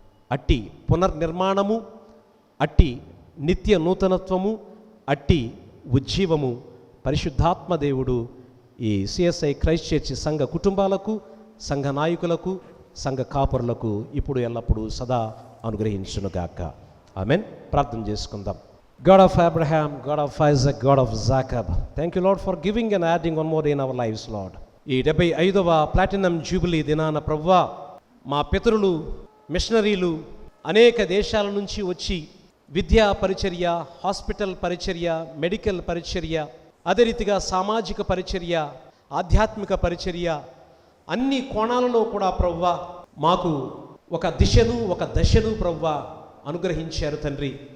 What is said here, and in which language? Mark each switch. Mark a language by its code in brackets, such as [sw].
[te] అట్టి పునర్నిర్మాణము, అట్టి నిత్య నూతనత్వము, అట్టి ఉజ్జీవము పరిశుద్ధాత్మ దేవుడు ఈ సిఎస్ఐ క్రైస్ట్ చర్చి సంఘ కుటుంబాలకు, సంఘ నాయకులకు, సంఘ కాపరులకు ఇప్పుడు ఎల్లప్పుడూ సదా అనుగ్రహించునుగాక. ఆమెన్. ప్రార్థన చేసుకుందాం. [en] God of Abraham, God of Isaac, God of Jacob, thank you Lord for giving and adding one more day in our lives, Lord. [te] ఈ 75వ ప్లాటినం జూబిలీ దినాన ప్రభువా, మా పితరులు మిషనరీలు అనేక దేశాల నుంచి వచ్చి విద్యా పరిచర్య, హాస్పిటల్ పరిచర్య, మెడికల్ పరిచర్య, అదే రీతిగా సామాజిక పరిచర్య, ఆధ్యాత్మిక పరిచర్య, అన్ని కోణాలలో కూడా ప్రభువా మాకు ఒక దిశను, ఒక దశను ప్రభువా అనుగ్రహించారు తండ్రి.